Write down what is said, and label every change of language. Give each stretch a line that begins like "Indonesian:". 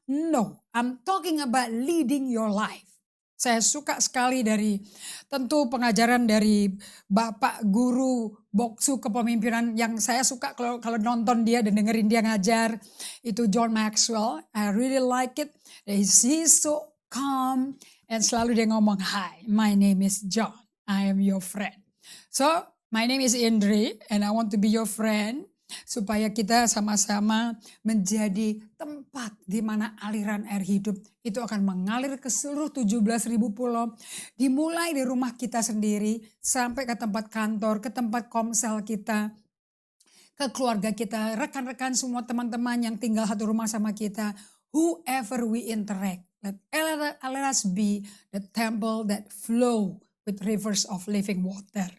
English: No, I'm talking about leading your life.
Indonesian: Saya suka sekali dari tentu pengajaran dari Bapak Guru Boksu Kepemimpinan yang saya suka kalau nonton dia dan dengerin dia ngajar, itu John Maxwell.
English: I really like it. He's so calm and
Indonesian: selalu dia ngomong,
English: "Hi, my name is John. I am your friend." So, my name is Indri and I want to be your friend
Indonesian: supaya kita sama-sama menjadi tempat di mana aliran air hidup itu akan mengalir ke seluruh 17.000 pulau. Dimulai di rumah kita sendiri sampai ke tempat kantor, ke tempat komsel kita, ke keluarga kita, rekan-rekan semua teman-teman yang tinggal satu rumah sama kita.
English: Whoever we interact, let us be the temple that flow with rivers of living water.